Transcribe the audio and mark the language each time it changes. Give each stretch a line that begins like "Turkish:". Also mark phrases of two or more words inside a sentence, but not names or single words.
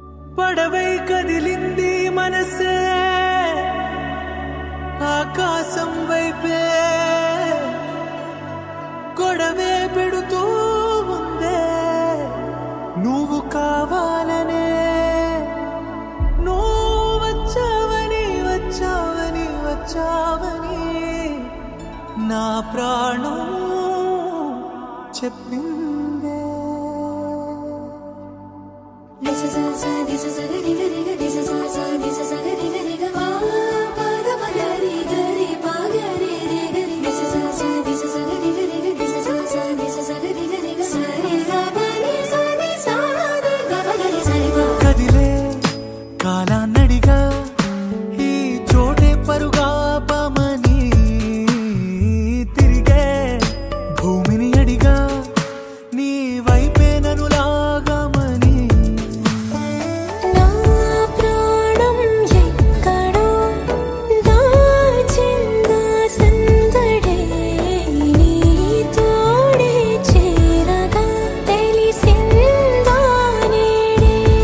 Telugu: పడవై కదిలింది మనసే ఆకాశం వైపే గొడవే పెడుతూ ఉందే నువ్వు కావాలనే నువ్వు వచ్చావని వచ్చావని వచ్చావని నా ప్రాణం చెప్పిందే
English: This is a gari gari this is a gari gari ga pa da pa gari gari pa gari re gari this is a gari gari this is a gari gari ga sa re ga pa ni sa re ga pa gari sa re ga
Telugu: కదిలే కాలాన్నడిగా ఈ చోటే పరుగా పమని తిరిగే భూమిని అడిగా నీ వైపే నన్ను లాగమని నా ప్రాణం ఎక్కడో దాచిందా సందడే నీ తోడే చేరగా తెలిసిందా నేడే